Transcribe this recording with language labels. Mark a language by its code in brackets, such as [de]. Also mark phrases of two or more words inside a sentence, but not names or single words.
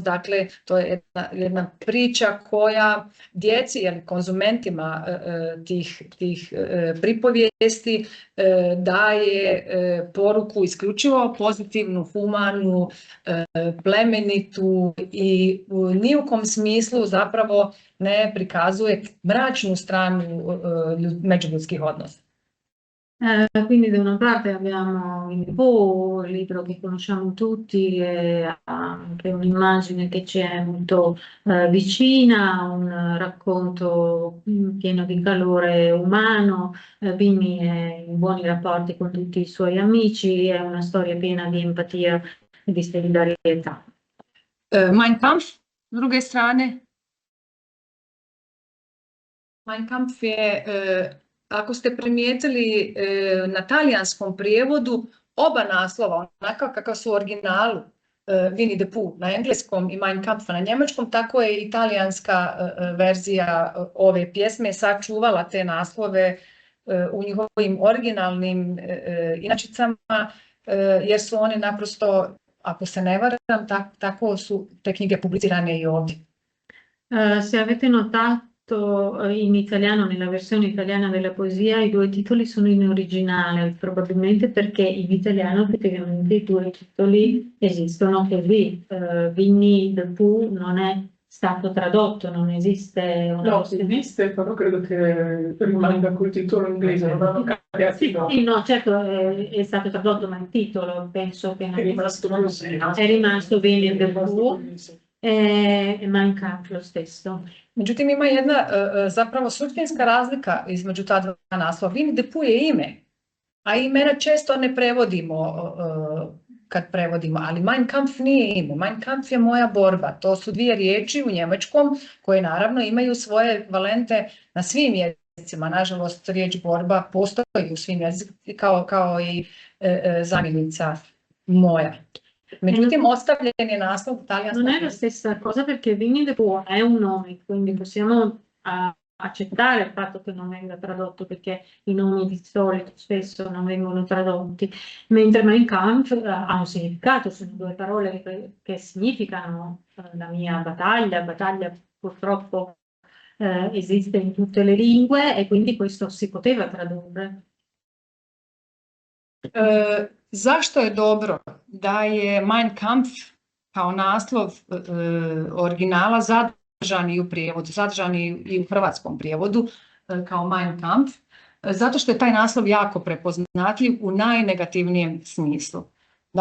[hr] Dakle, to je jedna priča koja djeci ili konzumentima tih pripovijesti daje poruku isključivo pozitivnu, humanu, plemenitu i ni u kom smislu zapravo ne prikazuje mračnu stranu međuljudskih odnosa. [it] Quindi da una parte abbiamo Winnie the Pooh, il libro che conosciamo tutti, e ha anche un'immagine che ci è molto vicina, un racconto pieno di calore umano. Winnie è in buoni rapporti con tutti i suoi amici, è una storia piena di empatia e di solidarietà. [hr] Mein Kampf, s druge strane, Mein Kampf je, ako ste primijetili, na talijanskom prijevodu oba naslova, onako kakav su u originalu, Winnie the Pooh na engleskom i Mein Kampf na njemačkom, tako je i talijanska verzija ove pjesme sačuvala te naslove u njihovim originalnim inačicama, jer su one naprosto, ako se ne varam, tako su te knjige publicirane i ovdje. [it] Se avete notato, in italiano, nella versione italiana della poesia, i due titoli sono in originale, probabilmente perché in italiano effettivamente i due titoli esistono così. Winnie the Pooh non è stato tradotto, non esiste una No, esiste, però credo che rimanga col titolo inglese, non hanno cambiato. Sì, no, certo è stato tradotto, ma il titolo penso che È rimasto così. è rimasto Winnie the Pooh e Mein Kampf lo stesso. [hr] Međutim, ima jedna zapravo suštinska razlika između ta dva naslova. Winnie the Pooh je ime, a imena često ne prevodimo kad prevodimo, ali Mein Kampf nije ime. Mein Kampf je moja borba. To su dvije riječi u njemačkom koje naravno imaju svoje valente na svim jezicima. Nažalost, riječ borba postoji u svim jezicima kao i zamjenica moja. Međutim, ostavljen je naslov talijanskog. [it] Non è la stessa cosa perché Winnie the Pooh è un nome, quindi possiamo accettare il fatto che non venga tradotto perché i nomi di solito spesso non vengono tradotti, mentre Mein Kampf ha un significato, sono due parole che significano la mia battaglia. Battaglia purtroppo esiste in tutte le lingue e quindi questo si poteva tradurre. [hr] Zašto je dobro da je Mein Kampf kao naslov originala zadržan i u prijevodu, zadržan i u hrvatskom prijevodu kao Mein Kampf? Zato što je taj naslov jako prepoznatljiv u najnegativnijem smislu.